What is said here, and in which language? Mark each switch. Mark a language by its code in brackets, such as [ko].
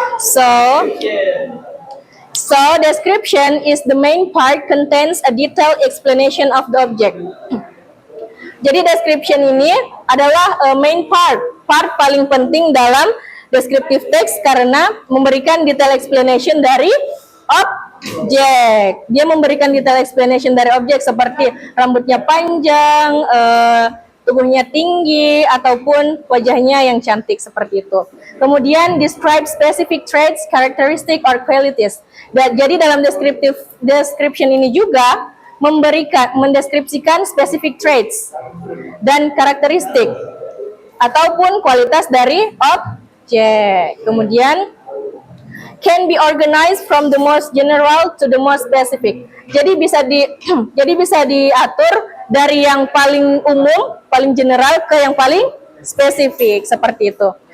[en] So description is the main part contains a detailed explanation of the object. [id] Jadi description ini adalah [en] main part [id] paling penting dalam descriptive text karena memberikan [en] detail explanation [id] dari objek. Dia memberikan [en] detail explanation [id] dari objek seperti rambutnya panjang, tubuhnya tinggi, ataupun wajahnya yang cantik seperti itu. Kemudian [en] describe specific traits, characteristic, or qualities. [id] Jadi dalam description ini juga mendeskripsikan [en] specific traits [id] dan karakteristik ataupun kualitas dari objek. Kemudian [en] can be organized from the most general to the most specific. [id] Jadi bisa diatur dari yang paling umum, paling general ke yang paling spesifik seperti itu.